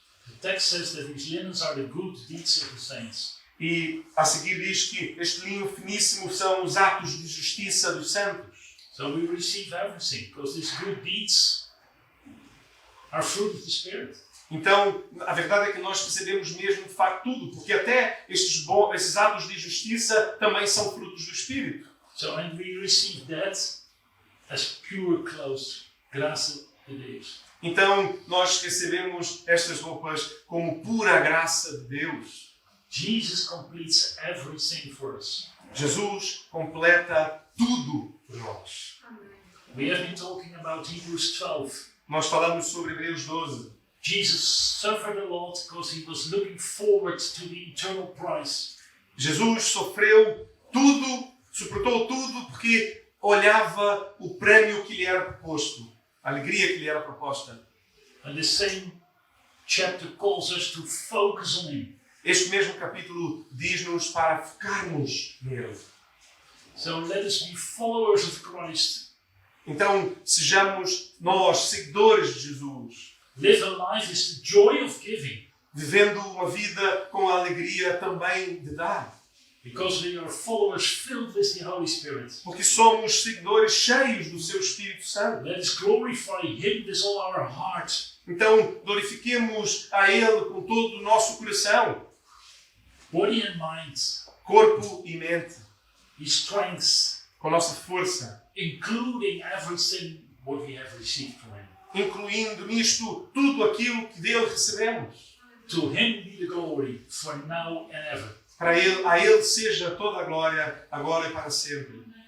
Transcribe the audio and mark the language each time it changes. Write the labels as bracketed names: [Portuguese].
[English] The text says that these linens are the good deeds of the saints. [Portuguese] E a seguir diz que este linho finíssimo são os atos de justiça dos santos. [English] So we receive everything because these good deeds are fruit of the Spirit. [Portuguese] Então, a verdade é que nós recebemos mesmo de facto tudo, porque até esses atos de justiça também são frutos do Espírito. [English] So and we receive that as pure clothes, [Portuguese] graça de Deus. Então, nós recebemos estas roupas como pura graça de Deus. [English] Jesus completes everything for us. [Portuguese] Jesus completa tudo por nós. [English] We have been talking about Hebrews 12. [Portuguese] Nós falamos sobre Hebreus 12. [English] Jesus suffered a lot because he was looking forward to the eternal prize. [Portuguese] Jesus sofreu tudo, suportou tudo porque olhava o prémio que lhe era proposto, a alegria que lhe era proposta. [English] And the same chapter calls us to focus on him. [Portuguese] Este mesmo capítulo diz-nos para focarmos nele. [English] So let us be followers of Christ. [Portuguese] Então, sejamos nós seguidores de Jesus, [English] Live a life is the joy of giving. [Portuguese] vivendo uma vida com a alegria também de dar. [English] Because we are followers filled with the Holy Spirit. [Portuguese] Porque somos seguidores cheios do seu Espírito Santo. [English] Let us glorify him with all our heart. [Portuguese] Então, glorifiquemos a Ele com todo o nosso coração, [English] Body and mind. [Portuguese] corpo e mente, [English] His strength. [Portuguese] com a nossa força, [English] Including everything what we have received from him. [Portuguese] incluindo nisto tudo aquilo que dele recebemos. [English] To him be the glory for now and ever. [Portuguese] A Ele seja toda a glória, agora e para sempre.